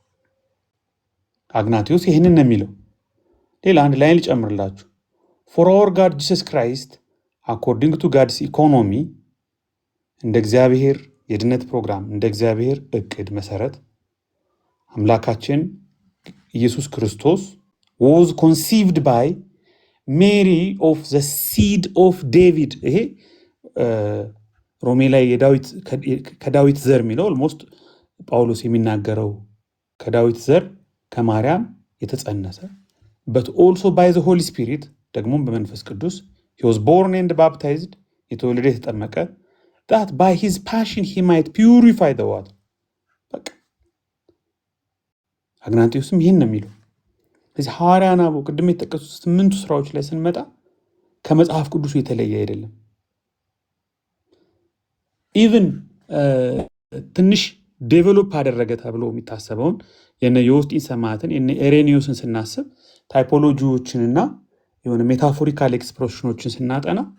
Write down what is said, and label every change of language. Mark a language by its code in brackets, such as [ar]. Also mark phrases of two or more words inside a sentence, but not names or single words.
[am] አግናቲዮስ ይህንን ነው የሚለው። ሌላ አንድ ላይን ልጨምርላችሁ። [en] for our God Jesus Christ according to God's economy [am] እንደ እግዚአብሔር የድነት ፕሮግራም እንደ እግዚአብሔር እቅድ መሰረት አምላካችን ኢየሱስ ክርስቶስ [en] was conceived by Mary of the seed of David። [am] ይሄ ሮሜ ላይ ከዳዊት ዘር የሚለው ኦልሞስት ጳውሎስ የሚናገረው ከዳዊት ዘር ከማርያም የተጸነሰ [en] but also by the Holy Spirit [am] ደግሞም በመንፈስ ቅዱስ [en] he was born and baptized [am] የተወለደ የተጠመቀ [en] that by his passion he might purify the water። [am] በቃ አግናጢዮስም ይህን ነው የሚለው። እዚህ ሐዋርያን አበው ቅድም የተጠቀሱት 8 ስራዎች ላይ ስንመጣ ከመጽሐፍ ቅዱስ የተለየ አይደለም። ኢቭን ትንሽ ዴቨሎፕ አደረገ ተብሎ የሚታሰበውን የነ ዮስጢን ሰማዕትን የነ ኢሬኒዮስን ስናስብ ታይፖሎጂዎችንና የሆነ ሜታፎሪካል ኤክስፕሬሽኖችን ስናጠና